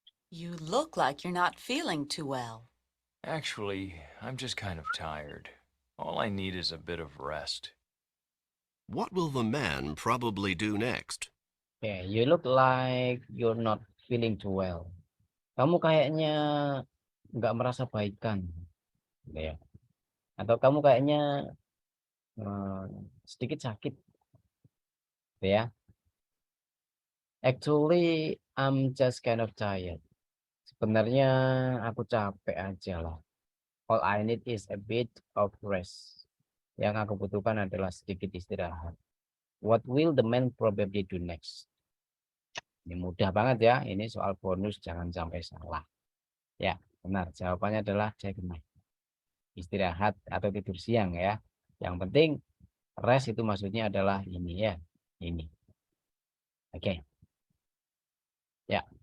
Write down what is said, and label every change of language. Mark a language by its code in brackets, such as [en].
[en] You look like you're not feeling too well. Actually, I'm just kind of tired. All I need is a bit of rest. What will the man probably do next? Okay, you look like you're not feeling too well. [id] Kamu kayaknya nggak merasa baikan, gitu ya. Atau kamu kayaknya sedikit sakit, gitu ya. [en] Actually, I'm just kind of tired. [id] Sebenarnya aku capek aja lah. [en] All I need is a bit of rest. [id] Yang aku butuhkan adalah sedikit istirahat. [en] What will the man probably do next? [id] Ini mudah banget ya. Ini soal bonus, jangan sampai salah. Ya, benar. Jawabannya adalah cek night. Istirahat atau tidur siang ya. Yang penting rest itu maksudnya adalah ini ya. Ini. Oke. Ya.